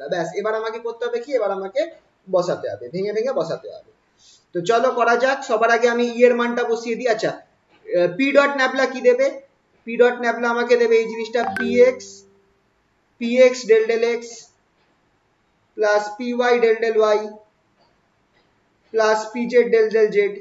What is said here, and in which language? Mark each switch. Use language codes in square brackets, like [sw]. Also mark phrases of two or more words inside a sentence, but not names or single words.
[bn] ব্যাস, এবার আমাকে করতে হবে কি? এবার আমাকে বসাতে হবে, ভেঙে ভেঙে বসাতে হবে। তো চলো করা যাক। সবার আগে আমি E এর মানটা বসিয়ে দিই। আচ্ছা, P ডট ন্যাবলা কি দেবে? P ডট ন্যাবলা আমাকে দেবে এই জিনিসটা px del del x প্লাস py del del y প্লাস pz del del z